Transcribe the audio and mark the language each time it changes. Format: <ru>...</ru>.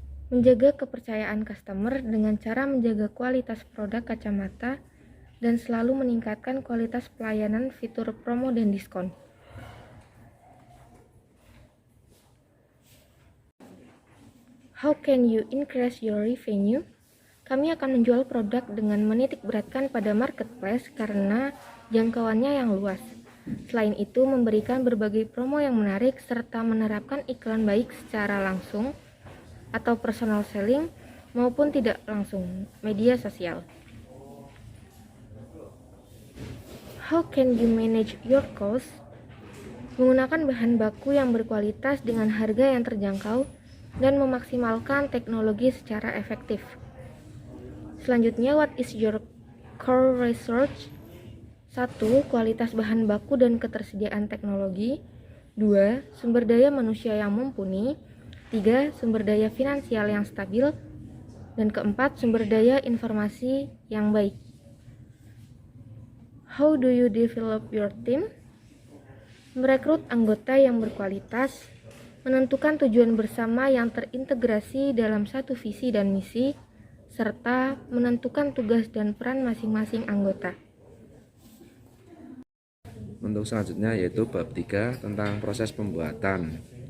<id>Menjaga kepercayaan customer dengan cara menjaga kualitas produk kacamata dan selalu meningkatkan kualitas pelayanan, fitur promo, dan diskon.</id> <en>How can you increase your revenue?</en> <id>Kami akan menjual produk dengan menitik beratkan pada marketplace karena jangkauannya yang luas. Selain itu, memberikan berbagai promo yang menarik serta menerapkan iklan baik secara langsung atau personal selling maupun tidak langsung, media sosial.</id> <en>How can you manage your cost?</en> <id>Menggunakan bahan baku yang berkualitas dengan harga yang terjangkau dan memaksimalkan teknologi secara efektif. Selanjutnya,</id> <en>what is your core research? 1.</en> <id>Kualitas bahan baku dan ketersediaan teknologi. 2. Sumber daya manusia yang mumpuni. 3. Sumber daya finansial yang stabil. Dan keempat, sumber daya informasi yang baik.</id> <en>How do you develop your team?</en> <id>Merekrut anggota yang berkualitas, menentukan tujuan bersama yang terintegrasi dalam satu visi dan misi, serta menentukan tugas dan peran masing-masing anggota. Untuk selanjutnya yaitu bab 3 tentang proses pembuatan.</id>